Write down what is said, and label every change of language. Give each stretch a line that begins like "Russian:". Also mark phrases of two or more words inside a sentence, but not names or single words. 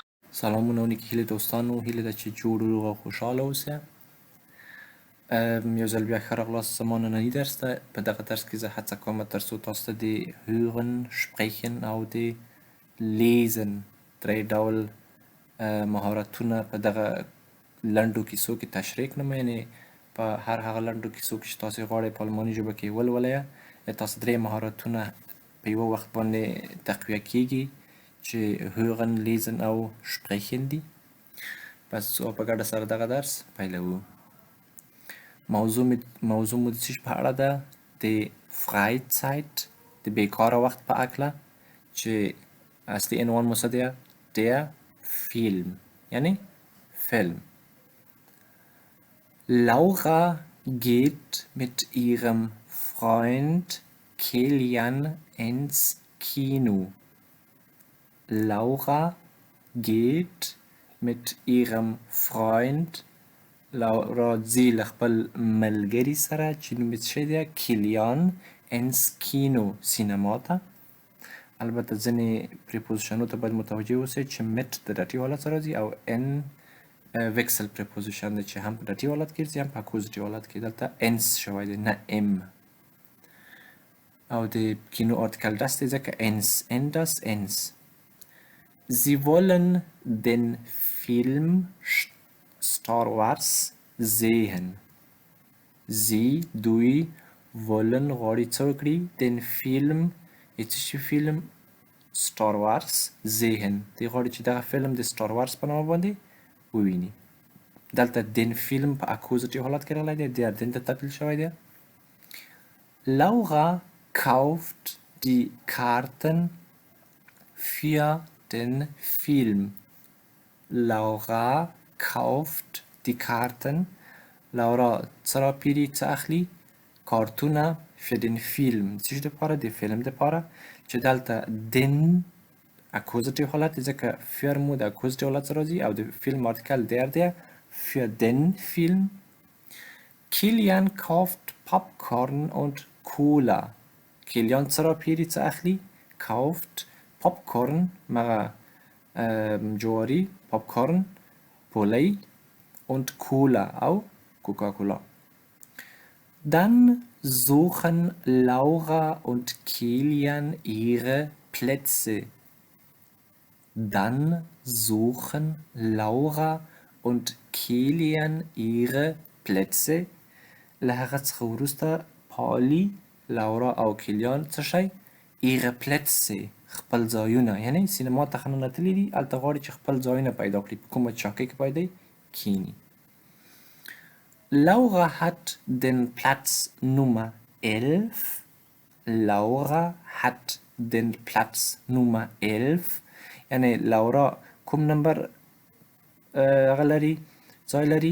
Pashto: سلامونه ونیکې هیلې دوستانو، هیله ده چې جوړ روغ او خوشحاله اوسئ. یو ځل بیا ښه راغلاست زما ننني درس ته. په دغه درس کې زه هڅه کوم تر څو تاسو ته د
German: hören، sprechen
Pashto: او د lesen درې ډول مهارتونه په دغه لنډو کیسو کې تشریح کړم. یعنې په هر هغه لنډو کیسو کې چې تاسې غواړئ په الماني ژبه کې ولولئ، تاسو درې مهارتونه په یوه وخت باندې تقویه کیږي چې
German: hören، lesen
Pashto: او sprechen دي. پس په ګډه سره دغه درس پیلوو. موضوع مو د څه په اړه ده؟ د Freizeit، د بیکاره وخت په هکله، چې اصلي عنوان مو څه دی؟
German: Der Film،
Pashto: یعنی فیلم.
German: Laura geht mit ihrem Freund Kilian ins Kino. Laura geht mit ihrem Freund،
Pashto: لورا ځي له خپل ملګري سره چې نوم یې څه دی؟ کیلیان،
German: ins Kino,
Pashto: سینما ته. البته ځینې پریپوزیشنو ته باید متوجه اوسئ چې مت د ډاټي حالت سره راځي او ان وکسل پریپوزیشن دی چې هم په ډاټي حالت کې راځي هم په اکوزیټیو حالت کې. دلته انس شوی دی نه ام. او د کینو آرتیکل das دی ځکه انس ان das انس.
German: Sie wollen den Film Star Wars sehen.
Pashto: Sie، دوی، wollen غواړي څه وکړي؟
German: den Film،
Pashto: څه شي فلم؟ Star Wars sehen. دوی غواړي چې دغه فلم د Star Wars په نامه باندې وویني. دلته
German: den Film
Pashto: په اکوزیټیو حالت کې راغلی دی،
German: der den
Pashto: ته تبدیل شوی دی.
German: Laura kauft die Karten für den Film. Laura kauft die Karten.
Pashto: Laura څه راپیري، څه اخلي؟ کارتونه
German: für den Film.
Pashto: څه شي دپاره؟ د فلم دپاره. چې دلته den اکوزیټیو حالت دی ځکه für مو د اکوزیټیو حالت سره راځي او د فیلم آرتیکل der دی
German: für den Film. Kilian kauft Popcorn und Cola.
Pashto: Kilian څه راپیري، څه اخلي؟
German: kauft Popcorn،
Pashto: مغه جواری، Popcorn، پولی،
German: und Cola
Pashto: او Coca-Cola.
German: Dann suchen Laura und Kilian ihre Plätze. Dann suchen Laura und Kilian ihre Plätze.
Pashto: له هغه څخه وروسته پالي، لورا او کیلیان څه شی؟
German: ihre Plätze،
Pashto: خپل ځایونه. یعنی سینما ته ښه ننوتلي دي، هلته غواړي چې خپل ځایونه پیدا کړي. په کومه چوکۍ کې باید دی کینی.
German: Laura hat den Platz Nummer 11. Laura hat den Platz Nummer 11.
Pashto: یعنی لورا کوم نمبر هغه لري، ځای لري؟